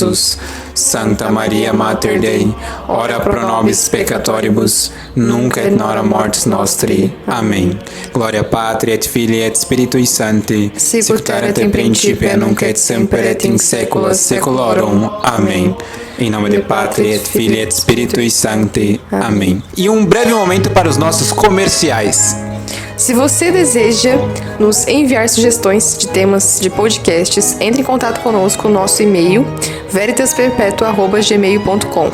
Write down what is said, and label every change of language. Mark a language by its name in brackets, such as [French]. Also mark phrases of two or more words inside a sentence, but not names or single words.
[Latin] Santa Maria Mater Dei, ora pro nobis peccatoribus, nunc et nora mortis nostri. [Portuguese] Amém. [Latin] Gloria Patri et Filii et Spiritui Sancti, sicut erat in principio nunc et semper et in saecula saeculorum. [Portuguese] Amém. Em nome do Pátria, [Latin] et Filii et Spiritui Sancti. [Portuguese] Amém. E um breve momento para os nossos comerciais. Se você deseja nos enviar sugestões de temas de podcasts, entre em contato conosco no nosso e-mail veritasperpetua@gmail.com.